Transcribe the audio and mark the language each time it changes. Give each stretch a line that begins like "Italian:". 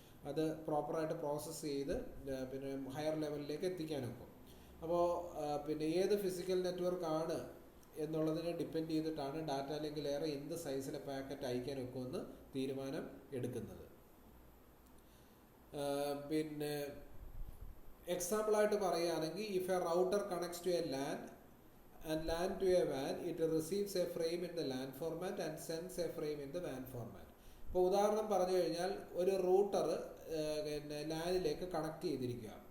Malayalam: അത് പ്രോപ്പറായിട്ട് പ്രോസസ്സ് ചെയ്ത് പിന്നെ ഹയർ ലെവലിലേക്ക് എത്തിക്കാൻ ഒക്കും. അപ്പോൾ പിന്നെ ഏത് ഫിസിക്കൽ നെറ്റ്വർക്ക് ആണ് എന്നുള്ളതിനെ ഡിപ്പെൻഡ് ചെയ്തിട്ടാണ് ഡാറ്റ ലിങ്ക് ലെയർ എന്ത് സൈസിലെ പാക്കറ്റ് അയക്കാൻ ഒക്കുമെന്ന് തീരുമാനം എടുക്കുന്നത്. പിന്നെ എക്സാമ്പിളായിട്ട് പറയുകയാണെങ്കിൽ
English: If a router connects to a LAN and LAN to a WAN, it receives a frame in the LAN format and sends a frame in the WAN format.
Malayalam: ഇപ്പോൾ ഉദാഹരണം പറഞ്ഞു കഴിഞ്ഞാൽ ഒരു റൂട്ടർ പിന്നെ ലാനിലേക്ക് കണക്ട് ചെയ്തിരിക്കുക.